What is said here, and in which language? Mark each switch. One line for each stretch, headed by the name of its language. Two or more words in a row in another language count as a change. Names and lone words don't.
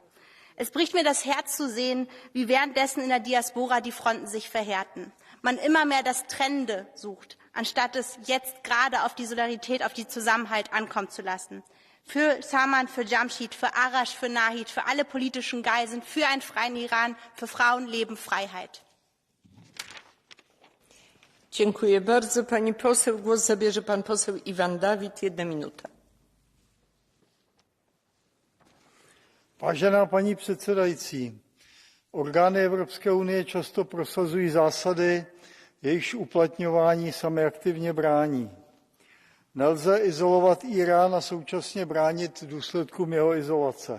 German: Es bricht mir das Herz zu sehen, wie währenddessen in der Diaspora die Fronten sich verhärten. Man immer mehr das Trennende sucht, anstatt es jetzt gerade auf die Solidarität, auf die Zusammenhalt ankommen zu lassen. Für Saman, für Jamshid, für Arash, für Nahid, für alle politischen Geiseln, für einen freien Iran, für Frauen, Leben, Freiheit.
Polish: Dziękuję bardzo. Pani poseł, głos zabierze pan poseł Iwan David, 1 minuta.
Czech: Vážená paní předsedající, orgány Evropské unie často prosazují zásady, jejichž uplatňování sami aktivně brání. Nelze izolovat Írán a současně bránit důsledkům jeho izolace.